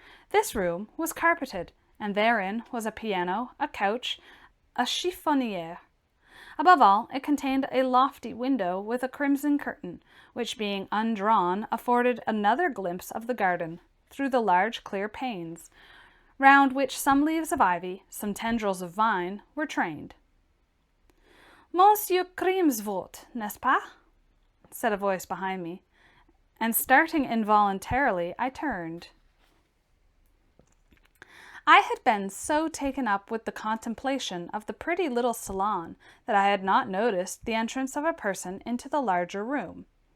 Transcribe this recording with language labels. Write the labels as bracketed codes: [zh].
[en] This room was carpeted, and therein was a piano, a couch, a chiffoniere. Above all, it contained a lofty window with a crimson curtain, which, being undrawn, afforded another glimpse of the garden, through the large clear panes, round which some leaves of ivy, some tendrils of vine, were trained. [fr] "Monsieur Crimsworth, n'est-ce pas?" [en] said a voice behind me, and starting involuntarily, I turned. I had been so taken up with the contemplation of the pretty little salon that I had not noticed the entrance of a person into the larger room.